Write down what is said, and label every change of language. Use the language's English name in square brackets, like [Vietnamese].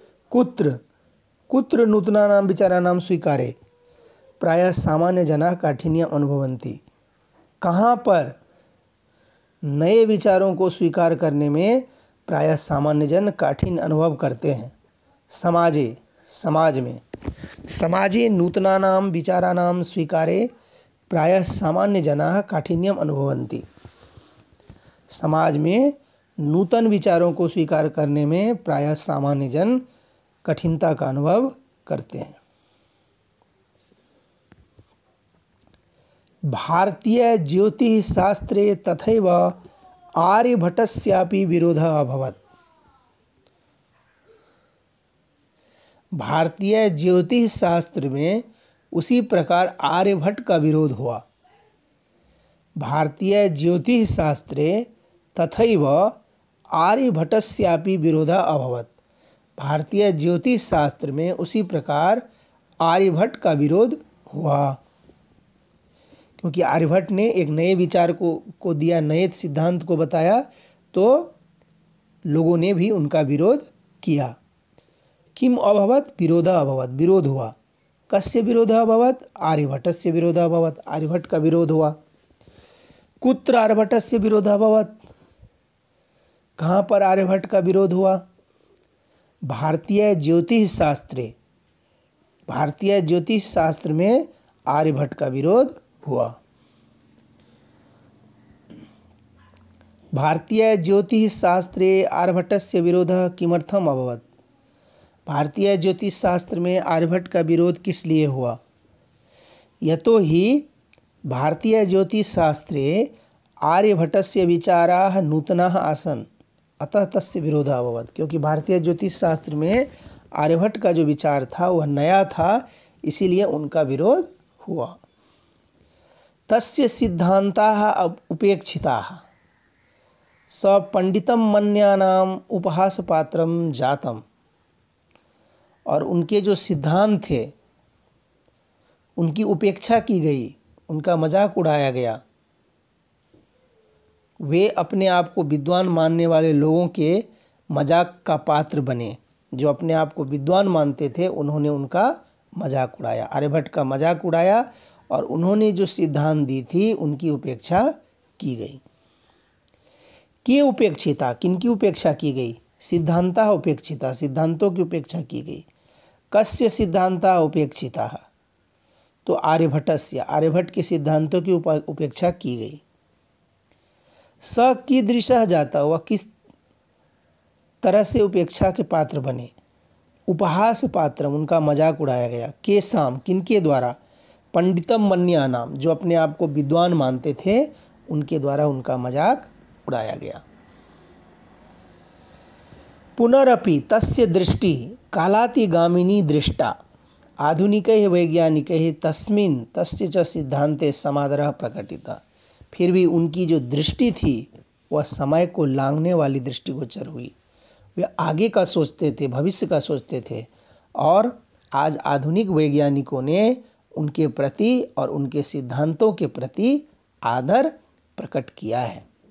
[Sanskrit] कुत्र, कुत्र नूतनानां विचाराणां स्वीकारे प्रायः सामान्य जना काठिन्य अनुभवन्ति, [Hindi] कहाँ पर नए विचारों को स्वीकार करने में प्रायः सामान्य जन काठिन्य अनुभव करते हैं। [Sanskrit] समाजे, [Hindi] समाज में। [Sanskrit] समाजे नूतनानां विचाराणां स्वीकारे प्रायः सामान्य जनाः काठिन्यम अनुभवन्ति। [Hindi] समाज में नूतन विचारों को स्वीकार करने में प्रायः सामान्य जन कठिनता का अनुभव करते हैं। [Sanskrit] भारतीय ज्योतिष शास्त्रे तथैव आर्यभट्टस्यापि विरोधः अभवत्। [Hindi] भारतीय ज्योतिष शास्त्र में उसी प्रकार आर्यभट्ट का विरोध हुआ। [Sanskrit] भारतीय ज्योतिष शास्त्रे तथैव आर्यभट्टस्यापि विरोधः अभवत्। [Hindi] भारतीय ज्योतिष शास्त्र में उसी प्रकार आर्यभट्ट का विरोध हुआ, क्योंकि आर्यभट्ट ने एक नए विचार को दिया, नए सिद्धांत को बताया, तो लोगों ने भी उनका विरोध किया। [Sanskrit] किम अभवत्, विरोधः अभवत्, [Hindi] विरोध हुआ। [Sanskrit] कस्य विरोधः अभवत्, आर्यभट्टस्य विरोधः अभवत्, [Hindi] आर्यभट्ट का विरोध हुआ। [Sanskrit] कुत्र आर्यभट्टस्य विरोधः अभवत्, [Hindi] कहाँ पर आर्यभट्ट का विरोध हुआ। [Sanskrit] भारतीय ज्योतिष शास्त्रे, [Hindi] भारतीय ज्योतिष शास्त्र में आर्यभट्ट का विरोध हुआ। [Sanskrit] भारतीय ज्योतिष शास्त्रे आर्यभट्टस्य विरोधः किमर्थम अभवत्। [Hindi] भारतीय ज्योतिष शास्त्र में आर्यभट्ट का विरोध किस लिए हुआ। [Sanskrit] यतो हि भारतीय ज्योतिष शास्त्रे आर्यभट्टस्य विचाराः नूतनाः आसन्, अतः तस्य विरोधः अभवत्। [Hindi] क्योंकि भारतीय ज्योतिष शास्त्र में आर्यभट्ट का जो विचार था वह नया था, इसीलिए उनका विरोध हुआ। [Sanskrit] तस्य सिद्धान्ताः उपेक्षिताः, स पंडितं मन्यानाम् उपहासपात्रं जातम्। [Hindi] और उनके जो सिद्धांत थे उनकी उपेक्षा की गई, उनका मजाक उड़ाया गया। वे अपने आप को विद्वान मानने वाले लोगों के मजाक का पात्र बने। जो अपने आप को विद्वान मानते थे उन्होंने उनका मजाक उड़ाया, आर्यभट्ट का मजाक उड़ाया, और उन्होंने जो सिद्धांत दी थी उनकी उपेक्षा की गई। [Sanskrit] के उपेक्षिता, [Hindi] किनकी उपेक्षा की गई। [Sanskrit] सिद्धांता उपेक्षिता, [Hindi] सिद्धांतों की उपेक्षा की गई। [Sanskrit] कस्य सिद्धांता उपेक्षिता, [Hindi] तो [Sanskrit] आर्यभट्टस्य, [Hindi] आर्यभट्ट के सिद्धांतों की उपेक्षा की गई। [Sanskrit] स कीदृशः जाता, [Hindi] वह किस तरह से उपेक्षा के पात्र बने। उपहास पात्र, उनका मजाक उड़ाया गया। [Sanskrit] केसाम, [Hindi] किनके द्वारा। [Sanskrit] पंडितम मन्यानाम, [Hindi] जो अपने आप को विद्वान मानते थे, उनके द्वारा उनका मजाक उड़ाया गया। [Sanskrit] पुनरपि तस्य दृष्टि कालातिगामिनी दृष्टा आधुनिकैः वैज्ञानिकैः तस्मिन् तस्य च सिद्धान्ते समादरः प्रकटितः। [Hindi] फिर भी उनकी जो दृष्टि थी वह समय को लांघने वाली दृष्टिगोचर हुई। वे आगे का सोचते थे, भविष्य का सोचते थे, और आज आधुनिक वैज्ञानिकों ने उनके प्रति और उनके सिद्धांतों के प्रति आदर प्रकट किया है।